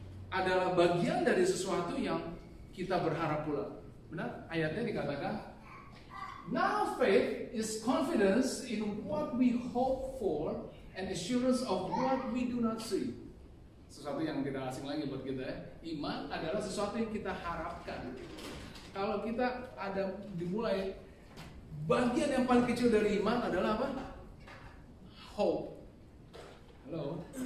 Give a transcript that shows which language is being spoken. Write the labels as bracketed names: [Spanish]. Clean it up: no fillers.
[Indonesian] adalah bagian dari sesuatu yang kita berharap pula. Benar? [English] Ayatnya dikatakan, now faith is confidence in what we hope for and assurance of what we do not see. [Indonesian] Sesuatu yang tidak asing lagi buat kita ya. Iman adalah sesuatu yang kita harapkan. Kalau kita ada dimulai, bagian yang paling kecil dari iman adalah apa? Hope. Halo.